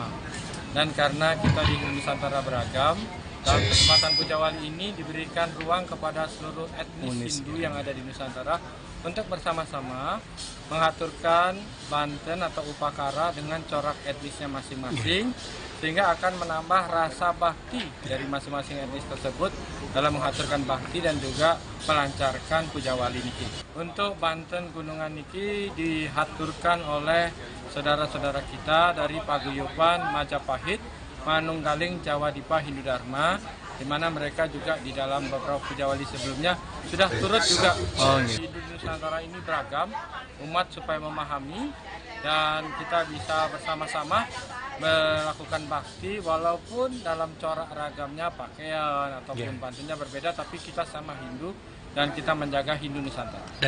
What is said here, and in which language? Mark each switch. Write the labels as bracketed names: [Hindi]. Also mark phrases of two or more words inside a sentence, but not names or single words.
[Indonesian] Dan karena kita di Nusantara beragam, dalam kesempatan Pujawali ini diberikan ruang kepada seluruh etnis Hindu yang ada di Nusantara untuk bersama-sama mengaturkan Banten atau Upakara dengan corak etnisnya masing-masing, sehingga akan menambah rasa bakti dari masing-masing etnis tersebut dalam mengaturkan bakti dan juga melancarkan Pujawali niki. Untuk Banten Gunungan niki dihaturkan oleh saudara-saudara kita dari Paguyuban Majapahit, Manunggaling Jawa Dipa Hindu Dharma, di mana mereka juga di dalam beberapa Pujawali sebelumnya sudah turut juga. Hindu Nusantara ini beragam, umat supaya memahami dan kita bisa bersama-sama melakukan bakti walaupun dalam corak ragamnya pakaian ataupun pantunnya berbeda, tapi kita sama Hindu dan kita menjaga Hindu Nusantara.